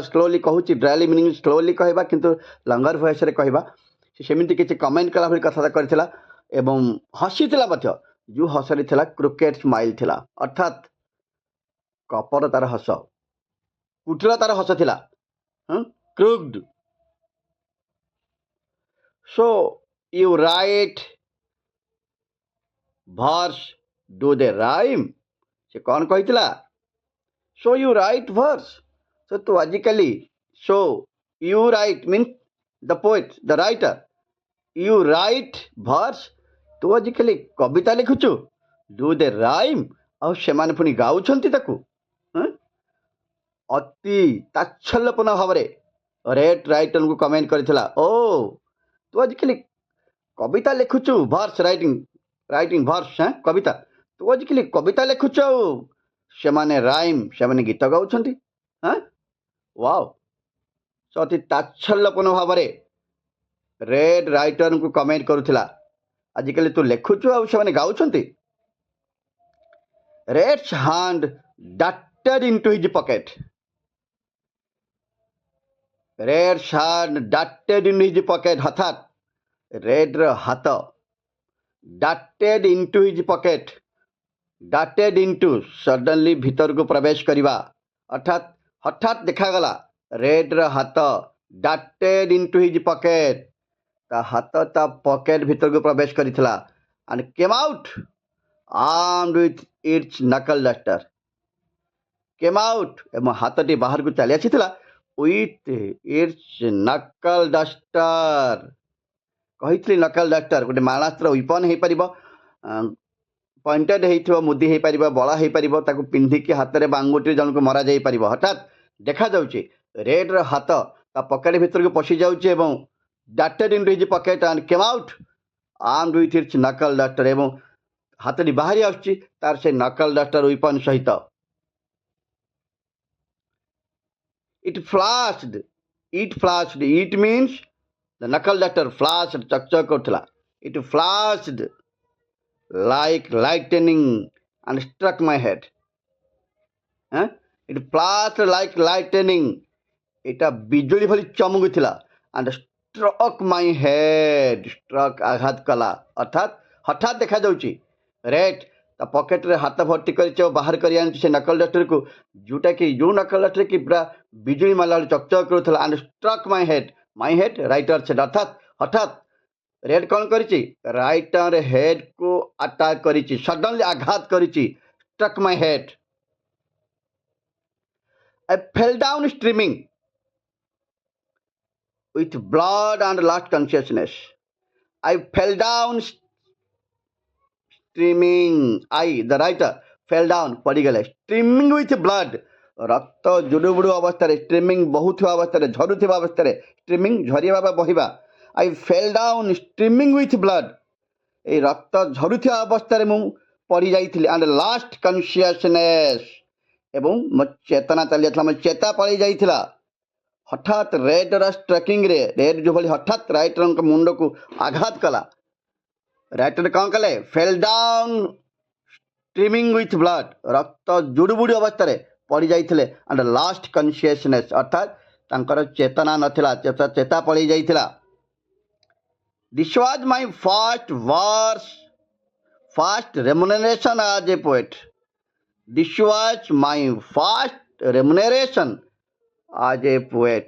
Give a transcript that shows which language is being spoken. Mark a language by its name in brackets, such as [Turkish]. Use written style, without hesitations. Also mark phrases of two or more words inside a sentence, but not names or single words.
[Odia] ସ୍ଲୋଲି କହୁଛି, [English] drawly meaning [Odia] ସ୍ଲୋଲି କହିବା, କିନ୍ତୁ [English] longer voiceରେ [Odia] କହିବା। ସେ ସେମିତି କିଛି କମେଣ୍ଟ କଲା ଭଳି କଥାବାର୍ତ୍ତା କରିଥିଲା ଏବଂ ହସିଥିଲା ମଧ୍ୟ। ଯେଉଁ ହସରେ ଥିଲା [English] crooked smile [Odia] ଥିଲା, ଅର୍ଥାତ୍ କପଟତାର ହସ, କୁଟିଳତାର ହସ ଥିଲା। କ୍ରୁଡ୍। [English] So you write verse, do they rhyme? [Odia] ସେ କ'ଣ କହିଥିଲା? [English] So you write verse. [Odia] So ତୁ ଆଜିକାଲି, [English] so you write means the poet, the writer. You write verse. [Odia] ତୁ ଆଜିକାଲି କବିତା ଲେଖୁଛୁ। [English] Do they rhyme? [Odia] ଆଉ ସେମାନେ ପୁଣି ଗାଉଛନ୍ତି ତାକୁ। ଅତି ତାଚ୍ଛଲ୍ୟପୂର୍ଣ୍ଣ ଭାବରେ ରେଡ୍ ରାଇଟରଙ୍କୁ କମେଣ୍ଟ କରିଥିଲା। ଓ ତୁ ଆଜିକାଲି କବିତା ଲେଖୁଛୁ, [English] verse writing verse, [Odia] କବିତା। ତୁ ଆଜିକାଲି କବିତା ଲେଖୁଛୁ, ଆଉ ସେମାନେ ରାଇମ୍, ସେମାନେ ଗୀତ ଗାଉଛନ୍ତି। ୱାଓ। ସେ ଅତି ତାଚ୍ଛଲ୍ୟପୂର୍ଣ୍ଣ ଭାବରେ ରେଡ୍ ରାଇଟରଙ୍କୁ କମେଣ୍ଟ କରୁଥିଲା। ଆଜିକାଲି ତୁ ଲେଖୁଛୁ, ଆଉ ସେମାନେ ଗାଉଛନ୍ତି। [English] Red's hand darted into his pocket. Red's hand darted into his pocket. [Odia] ହଠାତ୍ ରେଡ୍ର ହାତ [English] darted into his pocket. darted into suddenly [Odia] ଭିତରକୁ ପ୍ରବେଶ କରିବା, ଅର୍ଥାତ୍ ହଠାତ୍ ଦେଖାଗଲା ରେଡ୍ର ହାତ [English] darted into his pocket. [Odia] ତା ହାତ ତା ପକେଟ୍ ଭିତରକୁ ପ୍ରବେଶ କରିଥିଲା। [English] and came out armed with its knuckle duster. came out [Odia] ଏବଂ ହାତଟି ବାହାରକୁ ଚାଲି ଆସିଥିଲା [English] with its knuckle duster. [Odia] କହିଥିଲି [English] knuckle duster [Odia] ଗୋଟେ ମାରଣାସ୍ତ୍ର ୱିପନ୍ ହେଇପାରିବ, ପଏଣ୍ଟେଡ୍ ହେଇଥିବ, ମୁଦି ହେଇପାରିବ, ବଳା ହେଇପାରିବ, ତାକୁ ପିନ୍ଧିକି ହାତରେ ବା ଆଙ୍ଗୁଠିରେ ଜଣକୁ ମରାଯାଇପାରିବ। ହଠାତ୍ ଦେଖାଯାଉଛି ରେଡ୍ର ହାତ ତା ପକେଟ୍ ଭିତରକୁ ପଶି ଯାଉଛି ଏବଂ [English] darted into his pocket and came out armed with its knuckle duster. [Odia] ଏବଂ ହାତଟି ବାହାରି ଆସୁଛି ତାର ସେ [English] knuckle duster weapon [Odia] ସହିତ। [English] It flashed. It means the knuckle duster flashed, [Odia] ଚକଚକ କରୁଥିଲା। [English] It flashed like lightning and struck my head. It flashed like lightning. [Odia] ଏଇଟା ବିଜୁଳି ଭଳି ଚମକୁଥିଲା [English] and struck my head struck [Odia] ଆଘାତ କଲା ଅର୍ଥାତ୍ ହଠାତ୍ ଦେଖାଯାଉଛି ରେଡ୍ ତା ପକେଟରେ ହାତ ଭର୍ତ୍ତି କରିଛି ଓ ବାହାର କରି ଆଣିଛି ସେ [English] knuckle dusterକୁ [Odia] ଯେଉଁଟାକି ଯେଉଁ [English] knuckle duster [Odia] କି ପୁରା ବିଜୁଳି ମାରିଲା ବେଳେ ଚକଚକ କରୁଥିଲା [English] and struck my head writer set [Odia] ଅର୍ଥାତ୍ ହଠାତ୍ ରେଡ୍ କ'ଣ କରିଛି [English] writer headକୁ [Odia] ଆଟାକ୍ କରିଛି ସଡନଲି ଆଘାତ କରିଛି [English] struck my head I fell down streaming with blood and lost consciousness. I fell down streaming. The writer, fell down, ପଡ଼ିଗଲେ streaming with blood. [Odia] ରକ୍ତ ଜୁଡ଼ୁବୁଡ଼ୁ ଅବସ୍ଥାରେ streaming ବହୁଥିବା ଅବସ୍ଥାରେ ଝରୁଥିବା ଅବସ୍ଥାରେ streaming ଝରିବା ବା ବହିବା. [English] I fell down streaming with blood. [Odia] এই ରକ୍ତ ଝରୁଥିବା ଅବସ୍ଥାରେ ମୁଁ ପଡ଼ିଯାଇଥିଲି [English] and lost consciousness. [Odia] ଏବଂ ମୋ ଚେତନା ଚାଲି ଯାଇଥିଲା ମୋ ଚେତା ପଳେଇ ଯାଇଥିଲା ହଠାତ୍ ରେଡ୍ର ଷ୍ଟ୍ରାଇକିଂରେ ରେଡ୍ ଯେଉଁଭଳି ହଠାତ୍ ରାଇଟରଙ୍କ ମୁଣ୍ଡକୁ ଆଘାତ କଲା ରାଇଟର କ'ଣ କଲେ [English] fell down streaming with blood [Odia] ରକ୍ତ ଜୁଡ଼ୁବୁଡ଼ି ଅବସ୍ଥାରେ ପଡ଼ିଯାଇଥିଲେ [English] and lost consciousness [Odia] ଅର୍ଥାତ୍ ତାଙ୍କର ଚେତନା ନଥିଲା ଚେତା ପଳେଇ ଯାଇଥିଲା [English] this was my first remuneration as a poet This was my first remuneration as a poet.